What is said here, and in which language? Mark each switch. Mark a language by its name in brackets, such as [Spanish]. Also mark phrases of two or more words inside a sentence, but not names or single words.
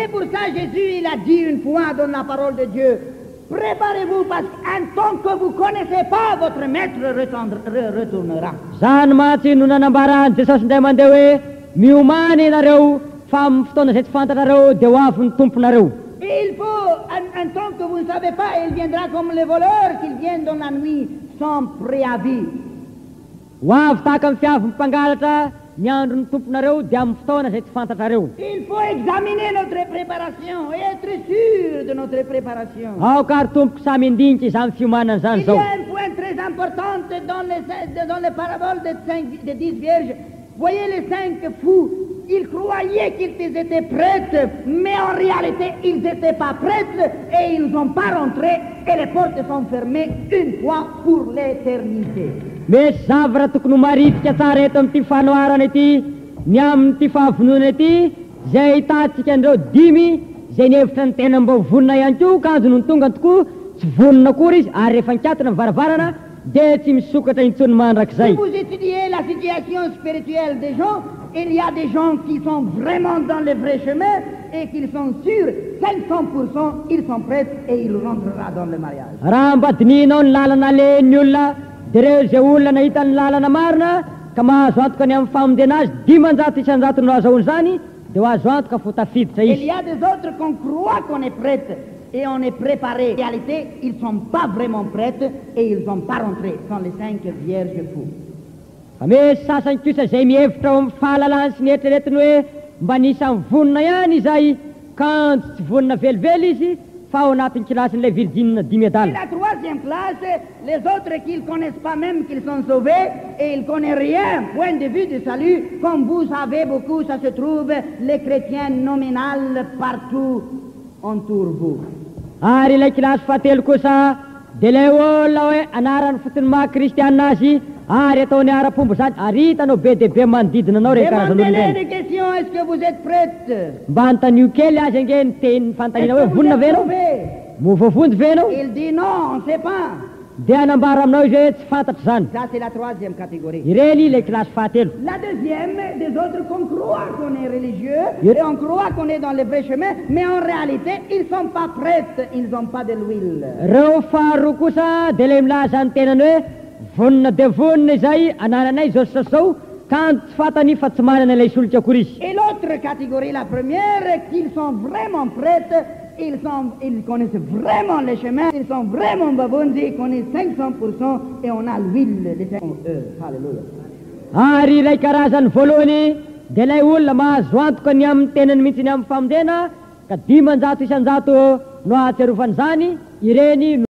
[French] pour ça Jésus il a dit une fois dans la parole de Dieu, préparez-vous parce qu'un temps que vous ne connaissez pas, votre maître retournera. [Malagasy] Zany matsy no nanambarany Jesosy indray mandeha hoe miomany ianareo fa amin'ny fotoana izay tsy fantatrareo dia ho avy ny tomponareo. [French] Et il faut un temps que vous ne savez pas, il viendra comme les voleurs qu'ils viennent dans la nuit sans préavis. [Malagasy] Ho avy tahaka amin'ny fiavy mpangalatra ny andron'ny tomponareo dia amin'ny fotoana izay tsy fantatrareo. [French] Il faut examiner notre préparation et être sûr de notre préparation. [Malagasy] Aoka ary tompoko samy indinika izany fiomanana zany [French] Il y [Malagasy] zao. [French] a un point très important dans les paraboles des 10 vierges. Voyez les 5 fous, ils croyaient qu'ils étaient prêts, mais en réalité ils n'étaient pas prêts et ils n'ont pas rentré et les portes sont fermées une fois pour l'éternité. [Malagasy] Misy zavatra tokony ho maritika tsara eto amin'ity fanoarana ity, ny amin'ity fahavonona ity, zay hitantsika andreo 10 zay ny hevitra ny tena mba vonona ihany koa kanjony ny tonga tokoa tsy vonona akory izy ary rehefa nikatona ny varavarana dia tsy misokatra intsony mandrakizay. [French] Si vous étudiez la situation spirituelle des gens, il y a des gens qui sont vraiment dans le vrai chemin et qui sont sûrs 500% ils sont prêts et ils rentreront dans le mariage. [Malagasy] Raha mba dininao ny lalana alehan'ny olona dia reo zay olona nahita ny lalana marina ka mahazo antoka ny amin'ny famondena azy 10 isanjato no azahoany zany dia ho azo antoka fo tafiditra [French] Il [Malagasy] izy. [French] y a des autres qu'on croit qu'on est prêts et on est préparé. En réalité, ils ne sont pas vraiment prêts et ils ne sont pas rentrés. Ce sont les 5 vierges fous. [Malagasy] Fa misy sasany kosa zay mihevitra ao amin'ny fahalalany sy ny eritreretiny hoe mba nisany vonona ihany izay kanjo tsy vonona velively izy fa ao anatin'ny kilasin'ilay virgine 10 [French] Et médailles. la 3e classe, les autres qui ne connaissent pas même qu'ils sont sauvés et ils ne connaissent rien, point de vue du salut, comme vous savez beaucoup, ça se trouve, les chrétiens nominales partout autour de vous. [Malagasy] Ary ilay kilasy fahatelo kosa dia ilay olona hoe anarany fotony maha-kristianina azy ary ataony ara-pombo zany ary hitanao be dia be manodidina anao re karazan'olona [French] Demandez-les [Malagasy] ireny. [French] des questions, est-ce que vous êtes prêtes? [Malagasy] Mba antanio kely azy ange ny teny fanontaniana hoe [French] Est-ce que vous [Malagasy] vonona [French] êtes [Malagasy] ve anao? [French] sauvés? [Malagasy] Movovonjy ve anao? [French] Il dit non, on ne sait pas. [Malagasy] Dia anambara aminao izy hoe tsy fantatry zany. [French] Ça, c'est la 3e catégorie. [Malagasy] Ireny ilay kilasy fahatelo. [French] La 2e, des autres qu'on croit qu'on est religieux et on croit qu'on est dans le vrai chemin, mais en réalité, ils ne sont pas prêts, ils n'ont pas de l'huile. [Malagasy] Reo faharoa kosa dia ilay milaza ny tenany hoe vonona dia vonona izay anananay zao sy zao ka tsy fantany fa tsy manana ilay solika akory izy. [French] Et l'autre catégorie, la première, qu'ils sont vraiment prêts, ils connaissent vraiment le chemin, ils sont vraiment babondis, ils connaissent 500% et on a l'huile de 500 Alléluia. [Malagasy] Ary ilay karazany voalohany dia ilay olona mahazo antoka ny amin'ny tenany mihitsy ny amin'ny famondena ka 10 isanjato no ahatsiarovany zany ireny